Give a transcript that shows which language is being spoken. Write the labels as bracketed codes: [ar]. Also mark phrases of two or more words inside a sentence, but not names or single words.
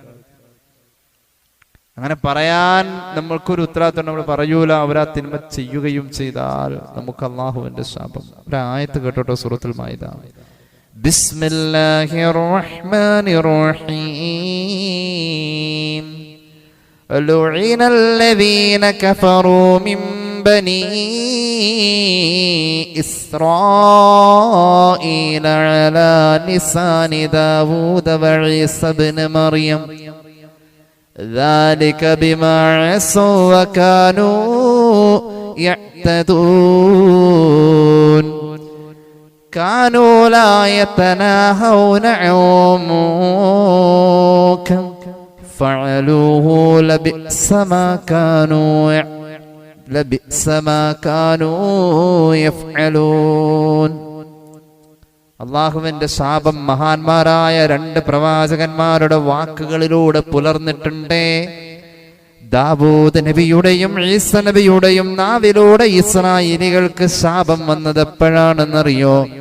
[ml] അങ്ങനെ പറയാൻ നമ്മൾക്കൊരു ഉത്തരവാദിത്വം. നമ്മൾ പറയൂല. അവരാ തിന്മ ചെയ്യുകയും ചെയ്താൽ നമുക്ക് അള്ളാഹുവിന്റെ ശാപം. ഒരു ആയത്ത് കേട്ടോട്ടോ, സൂറത്തുൽ മാഇദ. [ar] بسم الله الرحمن الرحيم. لعن الذين كفروا من بني إسرائيل على لسان داود وعيسى بن مريم ذلك بما عصوا وكانوا يعتدون كانوا لا يتناهون عن منكر فعلوه لبئس ما كانوا يفعلون. [ml] അള്ളാഹുവിന്റെ ശാപം മഹാന്മാരായ രണ്ട് പ്രവാചകന്മാരുടെ വാക്കുകളിലൂടെ പുലർന്നിട്ടുണ്ട്. ദാവൂദ് നബിയുടെയും ഈസ നബിയുടെയും നാവിലൂടെ ഇസ്രായേലികൾക്ക് ശാപം വന്നത് എപ്പോഴാണെന്നറിയോ?